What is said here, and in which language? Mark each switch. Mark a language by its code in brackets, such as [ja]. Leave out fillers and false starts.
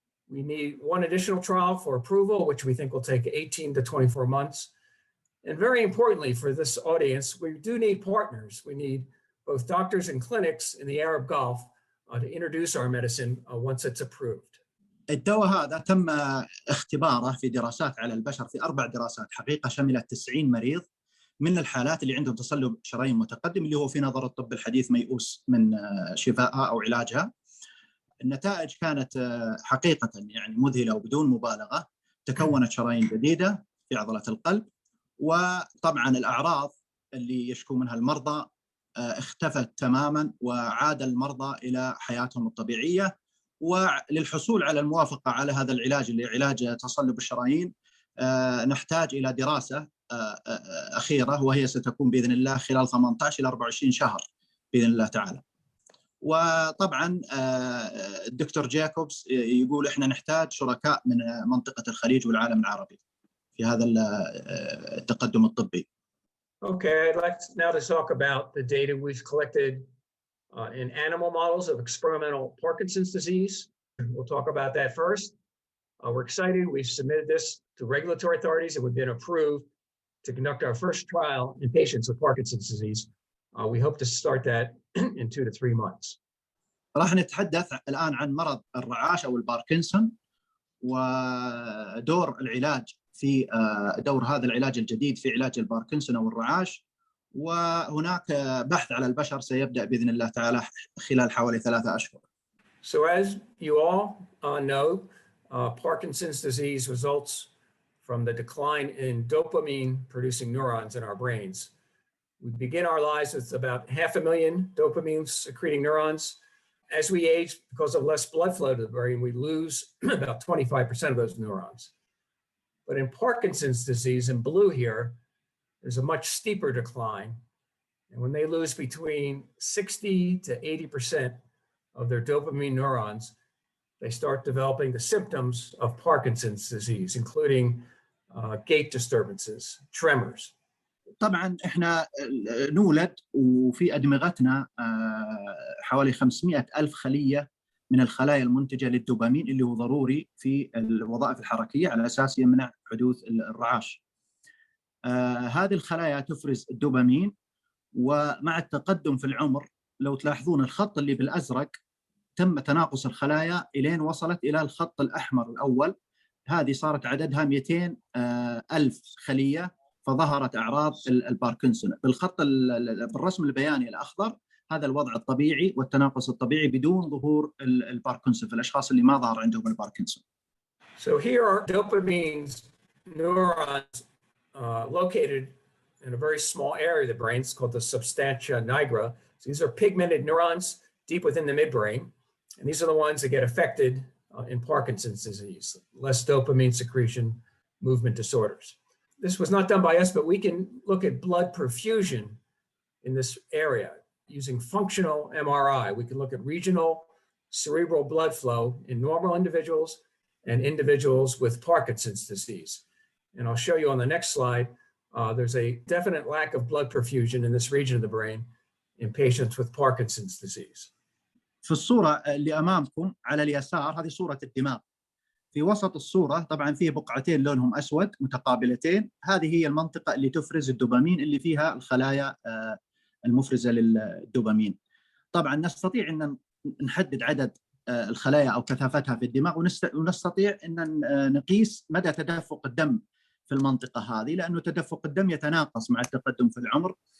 [en] We need 1 additional trial for approval, which we think will take 18 to 24 months. And very importantly for this audience, we do need partners. We need both doctors and clinics in the Arab Gulf to introduce our medicine once it's approved. [ar] الدواء هذا تم اختباره في دراسات على البشر، في 4 دراسات حقيقة شملت 90 مريض من الحالات اللي عندهم تصلب شرايين متقدم، اللي هو في نظر الطب الحديث ميؤوس من شفائها أو علاجها. النتائج كانت حقيقة يعني مذهلة وبدون مبالغة. تكونت شرايين جديدة في عضلة القلب، وطبعا الأعراض اللي يشكو منها المرضى اختفت تماما وعاد المرضى إلى حياتهم الطبيعية. وللحصول على الموافقة على هذا العلاج اللي علاج تصلب الشرايين نحتاج إلى دراسة أخيرة، وهي ستكون بإذن الله خلال 18 إلى 24 شهر بإذن الله تعالى. وطبعا الدكتور جاكوبس يقول إحنا نحتاج شركاء من منطقة الخليج والعالم العربي في هذا التقدم الطبي. [en] Okay, I'd like now to talk about the data we've collected in animal models of experimental Parkinson's disease. We'll talk about that first. We're excited. We've submitted this to regulatory authorities and we've been approved to conduct our first trial in patients with Parkinson's disease. We hope to start that in 2 to 3 months. [ar] راح نتحدث الآن عن مرض الرعاش أو الباركنسون ودور العلاج في دور هذا العلاج الجديد في علاج الباركنسون أو الرعاش. وهناك بحث على البشر سيبدأ بإذن الله تعالى خلال حوالي 3 أشهر. [en] So as you all know, Parkinson's disease results from the decline in dopamine-producing neurons in our brains. We begin our lives with about 500,000 dopamine-secreting neurons. As we age, because of less blood flow to the brain, we lose about 25% of those neurons. But in Parkinson's disease, in blue here, there's a much steeper decline. And when they lose between 60 to 80% of their dopamine neurons, they start developing the symptoms of Parkinson's disease, including gait disturbances, tremors. [ar] طبعا احنا نولد وفي أدمغتنا حوالي 500,000 خلية من الخلايا المنتجة للدوبامين اللي هو ضروري في الوظائف الحركية على أساس يمنع حدوث الرعاش. هذه الخلايا تفرز الدوبامين، ومع التقدم في العمر لو تلاحظون الخط اللي بالأزرق تم تناقص الخلايا إلين وصلت إلى الخط الأحمر الأول. هذه صارت عددها 200,000 خلية، فظهرت أعراض الباركنسون. بالرسم البياني الأخضر هذا الوضع الطبيعي والتناقص الطبيعي بدون ظهور الباركنسون في الأشخاص اللي ما ظهر عندهم الباركنسون. [en] So here are dopamine neurons located in a very small area of the brain. It's called the substantia nigra. So these are pigmented neurons deep within the midbrain. And these are the ones that get affected in Parkinson's disease, less dopamine secretion, movement disorders. This was not done by us, but we can look at blood perfusion in this area using functional MRI. We can look at regional cerebral blood flow in normal individuals and individuals with Parkinson's disease. And I'll show you on the next slide, there's a definite lack of blood perfusion in this region of the brain in patients with Parkinson's disease. [ar] في الصورة اللي أمامكم على اليسار هذه صورة الدماغ. في وسط الصورة طبعا فيه بقعتين لونهم أسود متقابلتين، هذه هي المنطقة اللي تفرز الدوبامين اللي فيها الخلايا المفرزة للدوبامين. طبعا نستطيع أن نحدد عدد الخلايا أو كثافتها في الدماغ، ونستطيع أن نقيس مدى تدفق الدم في المنطقة هذه، لأنه تدفق الدم يتناقص مع التقدم في العمر.